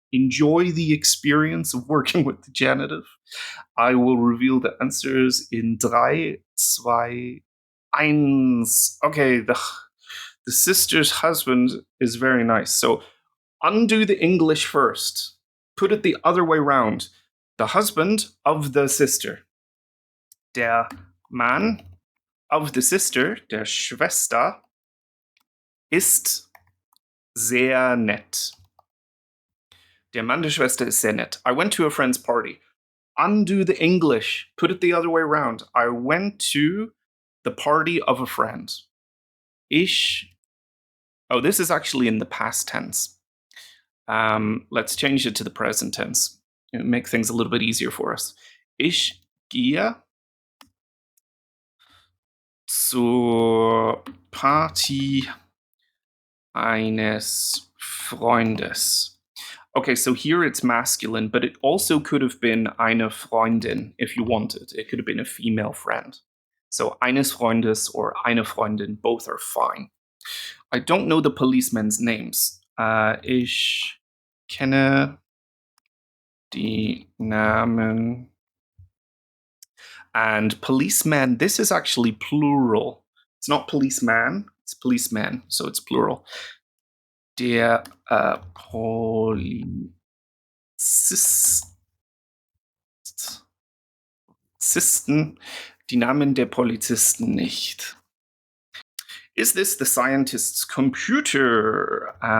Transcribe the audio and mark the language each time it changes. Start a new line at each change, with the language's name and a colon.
English: Enjoy the experience of working with the genitive. I will reveal the answers in 3, 2, 1. Okay, the sister's husband is very nice. So undo the English first. Put it the other way round. The husband of the sister.
German: Der Mann
English: of the sister,
German: der Schwester, ist sehr nett. Der Mann der Schwester ist sehr nett.
English: I went to a friend's party. Undo the English. Put it the other way around. I went to the party of a friend. Oh, this is actually in the past tense. Let's change it to the present tense. It'll make things a little bit easier for us.
German: Ich gehe zur Party eines Freundes.
English: Okay, so here it's masculine, but it also could have been eine Freundin if you wanted. It could have been a female friend. So
German: eines Freundes or eine Freundin,
English: both are fine. I don't know the policemen's names.
German: Ich kenne die Namen.
English: And policeman, this is actually plural. It's not policeman, it's policeman, so it's plural.
German: Der Polizisten, die Namen der Polizisten nicht.
English: Is this the scientist's computer?